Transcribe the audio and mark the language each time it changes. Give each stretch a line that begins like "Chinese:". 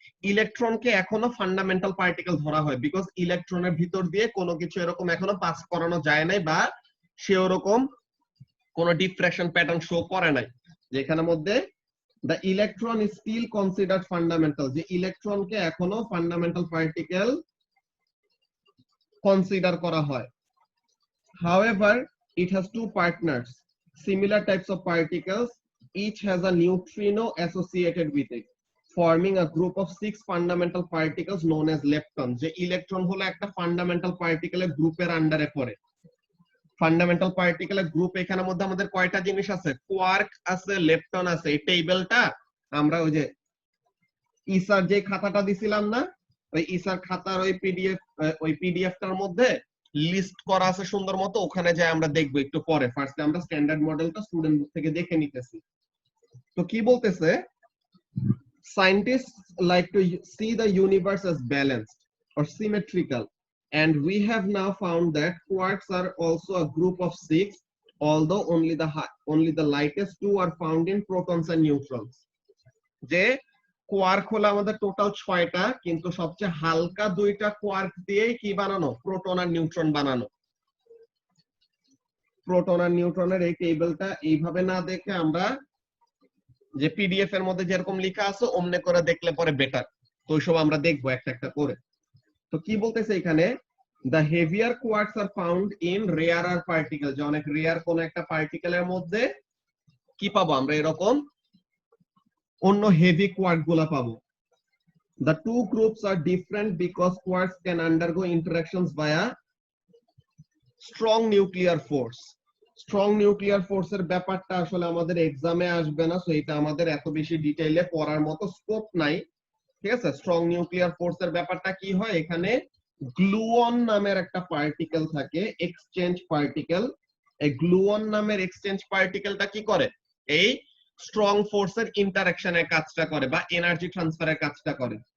Bangla: ইলেকট্রনকে এখনো fundamental particle ধরা হয়, বিকজ ইলেকট্রনের ভিতর দিয়ে কোনো কিছু এরকম এখনো পাস করানো যায় নাই, বা সে ওরকম কোন ডিফ্র্যাকশন প্যাটার্ন শো করে নাই, যেখানের মধ্যে
English: the electron is still considered fundamental,
Bangla: যে ইলেকট্রনকে এখনো ফান্ডামেন্টাল পার্টিকেল কনসিডার করা হয়।
English: However, it has two partners, similar types of particles, each has a neutrino associated with it, forming a group of 6 fundamental particles known as leptons,
Bangla: যে electron হলো একটা fundamental পার্টিকেলের গ্রুপের আন্ডারে পড়ে। ফান্ডামেন্টাল পার্টিকেলের গ্রুপ এখানের মধ্যে আমাদের কয়টা জিনিস আছে, কোয়ার্ক আছে, লেপটন আছে। এই টেবিলটা আমরা ওই যে ইসার যে খাতাটা দিছিলাম না, ওই ইসার খাতার ওই পিডিএফটার মধ্যে লিস্ট করা আছে সুন্দর মতো, ওখানে যাই আমরা দেখবো একটু পরে। ফার্স্টে আমরা স্ট্যান্ডার্ড মডেলটা স্টুডেন্ট বুক থেকে দেখে নিতেছি। তো কি বলতেছে,
English: scientists like to see the universe as balanced or symmetrical, and we have now found that quarks are also a group of 6, although only the lightest two are found in protons and neutrons,
Bangla: যে quark হলো আমাদের total 6টা, কিন্তু সবচেয়ে হালকা 2টা quark দিয়ে কি বানানো, প্রোটন আর নিউট্রন বানানো। প্রোটন আর নিউট্রনের এই টেবিলটা এইভাবে না দেখে আমরা যে পিডিএফ এর মধ্যে যেরকম লেখা আছে অমনে করে দেখলে পরে বেটার। তো ওইসব আমরা দেখবো একটা একটা করে। তো কি বলতেছে এখানে,
English: the heavier quarks are found in rarer particle,
Bangla: যে অনেক রেয়ার কোন একটা পার্টিকেলের মধ্যে কি পাবো আমরা, এরকম অন্য হেভি কোয়ার্ক গুলা পাবো।
English: The two groups are different because quarks can undergo interactions via strong nuclear force.
Bangla: Strong nuclear ফোর্সের ব্যাপারটা আসলে আমাদের এক্সামে আসবে না, সো এটা আমাদের এত বেশি ডিটেইলে পড়ার মতো স্কোপ নাই, ঠিক আছে। স্ট্রং নিউক্লিয়ার ফোর্সের ব্যাপারটা কি হয়, এখানে গ্লুয়ন নামের একটা পার্টিকেল থাকে, এক্সচেঞ্জ পার্টিকেল। এই গ্লুয়ন নামের এক্সচেঞ্জ পার্টিকেলটা কি করে, এই স্ট্রং ফোর্সের ইন্টারঅ্যাকশনের কাজটা করে বা এনার্জি ট্রান্সফারের কাজটা করে।